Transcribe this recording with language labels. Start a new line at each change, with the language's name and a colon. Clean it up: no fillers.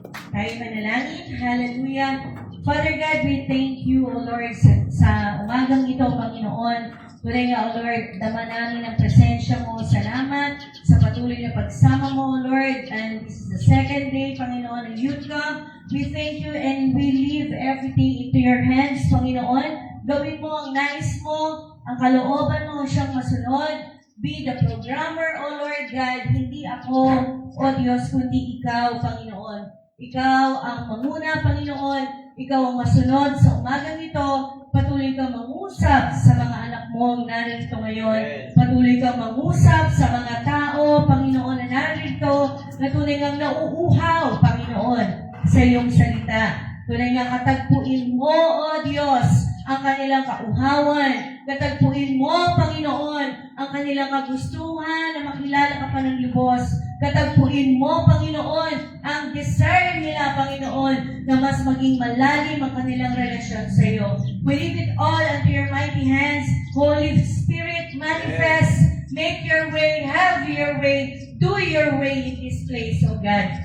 Filipino: Tayo manalangin.
English: Hallelujah. Father God, we thank you, O Lord, sa umagang ito, Panginoon.
Filipino: Tunay nga, O Lord, dama namin ang presensya mo. Salamat sa patuloy na pagsama mo, O Lord.
English: And this is the second day, Panginoon, ng Youth Camp. We thank you and we leave everything into your hands, Panginoon.
Filipino: Gawin mo ang nais mo, ang kalooban mo siyang masunod.
English: Be the programmer, O Lord God.
Filipino: Hindi ako, O Diyos, kundi ikaw, Panginoon. Ikaw ang manguna, Panginoon. Ikaw ang masunod sa umagang ito. Patuloy kang mangusap sa mga anak mo narito ngayon. Patuloy kang mangusap sa mga tao, Panginoon, na narito, na tunay ngang nauuhaw, Panginoon, sa iyong salita. Tunay nga katagpuin mo, O Diyos, ang kanilang kauhawan. Katagpuin mo, Panginoon, ang kanilang kagustuhan na makilala ka pa ng lubos. Katagpuin mo, Panginoon, ang desire nila, Panginoon, na mas maging malalim ang kanilang relasyon sa iyo.
English: We leave it all unto your mighty hands. Holy Spirit, manifest, make your way, have your way, do your way in this place, O God.